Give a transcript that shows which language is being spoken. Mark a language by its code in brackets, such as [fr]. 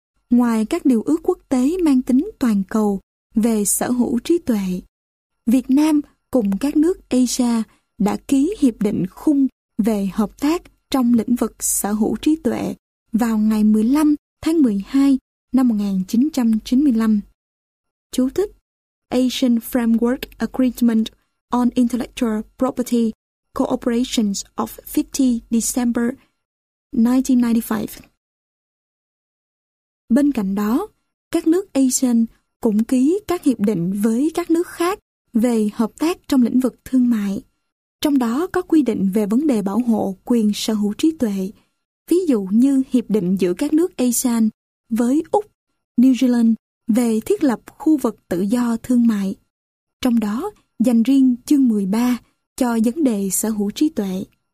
[vi] Ngoài các điều ước quốc tế mang tính toàn cầu về sở hữu trí tuệ, Việt Nam cùng các nước Asia đã ký hiệp định khung về hợp tác trong lĩnh vực sở hữu trí tuệ vào ngày 15 tháng 12 năm 1995. Chú thích: [en] Asian Framework Agreement on Intellectual Property Cooperation of 50 December 1995. [vi] Bên cạnh đó, các nước Asian cũng ký các hiệp định với các nước khác về hợp tác trong lĩnh vực thương mại, trong đó có quy định về vấn đề bảo hộ quyền sở hữu trí tuệ, ví dụ như hiệp định giữa các nước ASEAN với Úc, New Zealand về thiết lập khu vực tự do thương mại, trong đó dành riêng chương 13 cho vấn đề sở hữu trí tuệ.